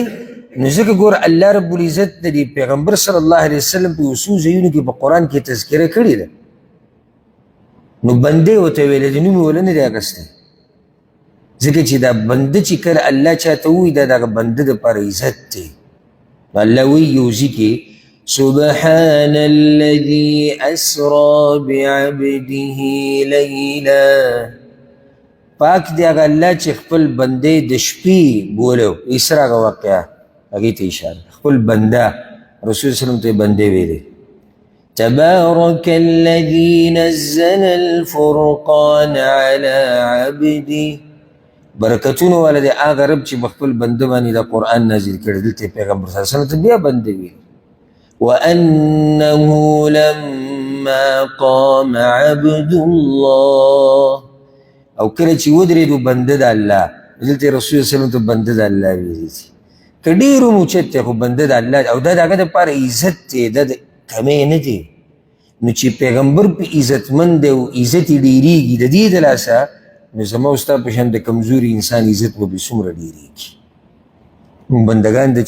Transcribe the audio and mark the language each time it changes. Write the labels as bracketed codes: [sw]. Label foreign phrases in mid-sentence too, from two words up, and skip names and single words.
[ps] نو ځکه ګوره [ar] الله رب العزت [ps] د دې پیغمبر [ar] صلی الله علیه وسلم [ps] په څو ځایونو کې په قرآن کې تذکره کړې ده. نو بندې ورته ویلی دی، نوم یې وله نه دی اخیستی، ځکه چې دا بنده چې کله الله چاته ووایي دا د هغه بنده دپاره عزت دی. نو الله وایي یو ځای کې [ar] سبحان الذي اسرى بعبده لیلا. [ps] پاک دی هغه الله چې خپل بندې د شپې بولو. اسرا هغه واقعه هغې ته اشاره، خپل بنده رسول وسلم ته بندې ویلې. [ar] تبارك الذي نزل الفرقان على عبده. [ps] برکتونه والا دی هغه رب چې په خپل بنده باندې د قرآن نازل کړی. دلته پیغمبر [ar] صلی الله علیه وسلم [ps] ته بیا بنده ویل. [ar] وأنه لما قام عبد الله، [ps] او کله چې ودرېدو بنده د الله دلته [ar] رسول الله صلی الله علیه وسلم [ps] ته بنده د الله ویلی دي که ډېر هم اوچت دی خو بنده د الله او دا د هغه دپاره عزت دی دا د کمی نه دی نو چې پیغمبر په عزتمند دی او عزت یې ډېرېږي د دې د لاسه نو زما او ستا په شان د کمزوري انسان عزت به بې څومره ډېرېږي موږ بندګان د